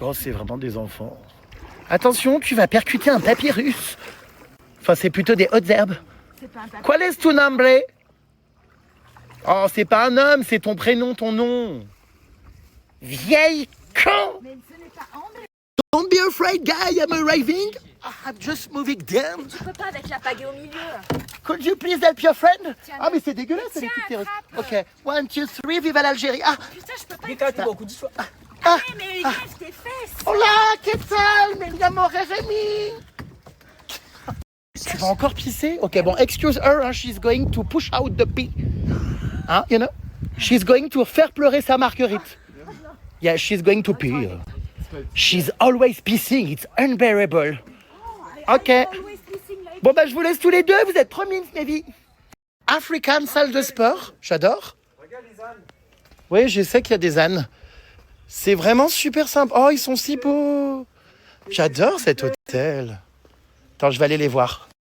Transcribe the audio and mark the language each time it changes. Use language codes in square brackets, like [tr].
[fr] Oh, c'est vraiment des enfants. Attention, tu vas percuter un papyrus. Enfin, c'est plutôt des hautes herbes. C'est pas un papier. [es] ¿Cuál es tu nombre? [fr] Oh, c'est pas un homme, c'est ton prénom, ton nom. Vieille con! Mais ce n'est pas hombre. [en] Don't be afraid, guy, I'm arriving. I'm just moving down. [fr] Tu peux pas avec la pagaie au milieu. [en] Could you please help your friend? [fr] Tiens, Ah, mais c'est dégueulasse, les tiens, petites terrosses. attrape. Ok, 1, 2, 3, vive l'Algérie. Ah, Putain, je peux pas. ah. Mais lève tes fesses. [es] Hola, ¿qué tal? Me llamo Jeremy. [fr] Tu vas encore pisser? [en] Ok, bon, excuse her, hein, she's going to push out the pee. Hein, you know? She's going to [fr] faire pleurer sa Marguerite. [en] Yeah, she's going to pee. She's always pissing, it's unbearable. Ok. Always [fr] Bon bah je vous laisse tous les deux, vous êtes trop mimes, mes vies. African salle de sport, j'adore. Regarde les ânes. Oui, je sais qu'il y a des ânes. C'est vraiment super simple. Oh, ils sont si beaux. J'adore cet hôtel. Attends, je vais aller les voir.